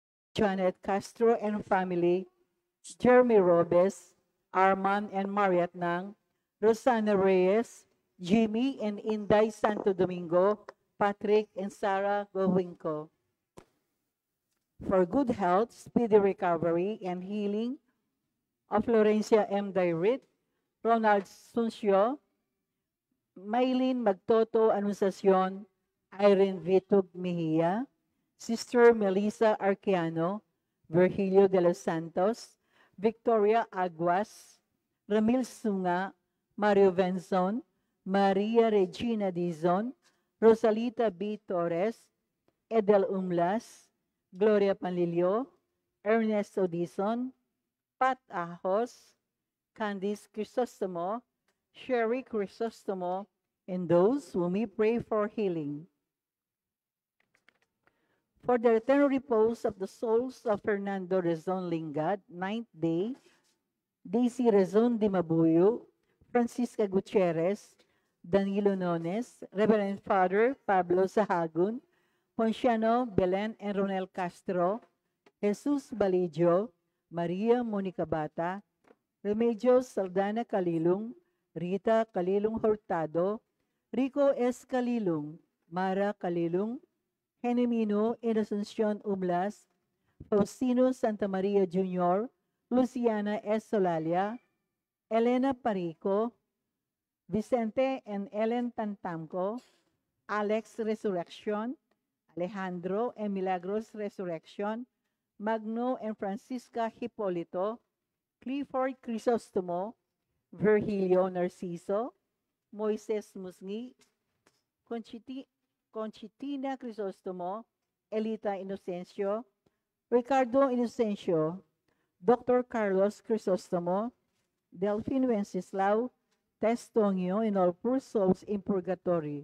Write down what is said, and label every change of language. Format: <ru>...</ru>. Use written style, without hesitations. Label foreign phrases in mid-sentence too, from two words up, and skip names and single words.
<en>Janet Castro and family, Jeremy Robes, Arman and Mariat Nang, Rosana Reyes, Jimmy and Inday Santo Domingo, Patrick and Sarah Gowinko. For good health, speedy recovery, and healing of Florencia M. Dairit, Ronald Suncio, Maylin Magtoto Anunciacion, Irene Vitug Mejia, Sister Melissa Arqueano, Virgilio de los Santos, Victoria Aguas, Ramil Sunga, Mario Benzon, Maria Regina Dizon, Rosalita B. Torres, Edel Umlas, Gloria Panlilio, Ernesto Dizon, Pat Ahos, Candice Crisostomo, Sherry Crisostomo, and those whom we pray for healing. For the eternal repose of the souls of Fernando Rezon Lingad, 9th day, Daisy Rezon de Mabuyo, Francisca Gutierrez, Danilo Nones, Reverend Father Pablo Sahagun, Ponciano Belen and Ronel Castro, Jesus Balidio, Maria Monica Bata, Remedios Saldana Calilung, Rita Calilung Hurtado, Rico S. Calilung, Mara Calilung, Genemino Inocencion Umlas, Faustino Santa Maria Jr., Luciana S. Solalia, Elena Parico, Vicente and Ellen Tantamco, Alex Resurrection, Alejandro and Milagros Resurrection, Magno and Francisca Hipolito, Clifford Crisostomo, Virgilio Narciso, Moises Musngi, Conchitina Crisostomo, Elita Inocencio, Ricardo Inocencio, Dr. Carlos Crisostomo, Delphine Wenceslao, Testonio, and all poor souls in purgatory.</en>